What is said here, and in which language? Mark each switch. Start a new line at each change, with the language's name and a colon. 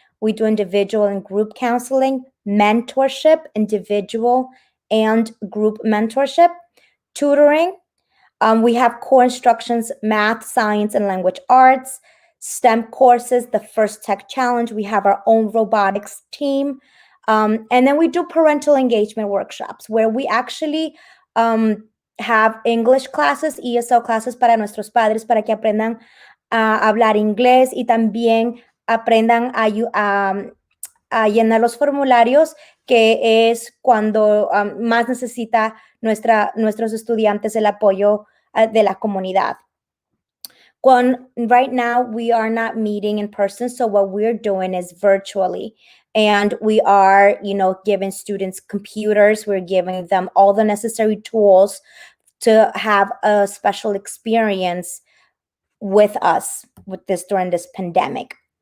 English: We do individual and group counseling, mentorship, individual and group mentorship, tutoring. We have core instructions, math, science, and language arts, STEM courses, the First Tech Challenge. We have our own robotics team. And then we do parental engagement workshops where we actually have English classes, ESL classes
Spanish: para nuestros padres para que aprendan a hablar inglés y también aprendan a llenar los formularios, que es cuando más necesita nuestros estudiantes el apoyo de la comunidad.
English: Right now, we are not meeting in person, so what we're doing is virtually. And we are, giving students computers. We're giving them all the necessary tools to have a special experience with us during this pandemic.